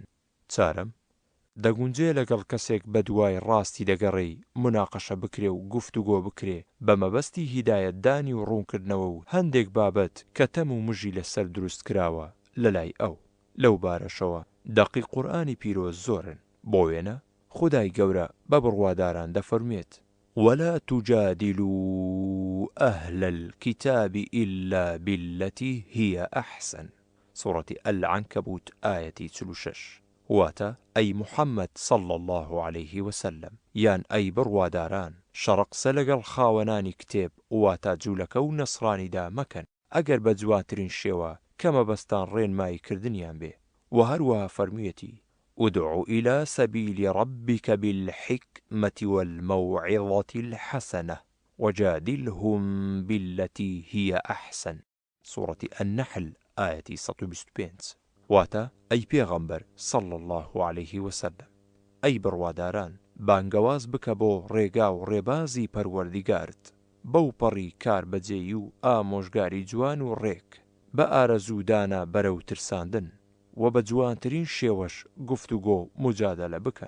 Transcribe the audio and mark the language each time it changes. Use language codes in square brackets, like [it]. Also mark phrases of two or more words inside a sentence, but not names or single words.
[ckb] چارەم، دەگونجێ لەگەڵ کەسێک بە دوای ڕاستی دەگەڕێی مناقەشە بکرێ و گفتوگۆ بکرێ بە مەبەستی هیدایەتدانی و ڕوونکردنەوە و هەندێک بابەت کە تەم و مژی لەسەر دروست کراوە لەلای ئەو. لەو بارەشەوە دەقی قورئانی پیرۆز زۆرن، بۆ وێنە خودای گەورە بە بڕواداران دەفەرمێت: [ar] ولا تجادلوا أهل الكتاب إلا بالتي هي أحسن. سورة العنكبوت آية 46. [ckb] واتە ئەی محەممەد [ar] صلى الله عليه وسلم [ckb] یان ئەی بڕواداران، شەڕەقسە لەگەڵ خاوەنانی کتێب واتە جوولەکە و نەسڕانیدا مەکەن ئەگەر بە جواترین شێوە کە مەبەستان ڕێنمایی کردنیان بێ. و هەروەها فەرموویەتی: [ar] ادع إلى سبيل ربك بالحكمة والموعظة الحسنة وجادلهم بالتي هي أحسن. سورة النحل آية 125. [ckb] واتە ئەی پێغەمبەر [ar] صلى الله عليه وسلم، [ckb] ئەی بڕواداران، بانگەواز بکە بۆ ڕێگا و ڕێبازی پەروەردیگارت بەو پەڕی کار بەجێی و ئامۆژگاری جوان و ڕێک، بە ئارەزوودانە بەرەو ترساندن و بە جوانترین شێوەش گفتوگۆ مجادەلە بکە.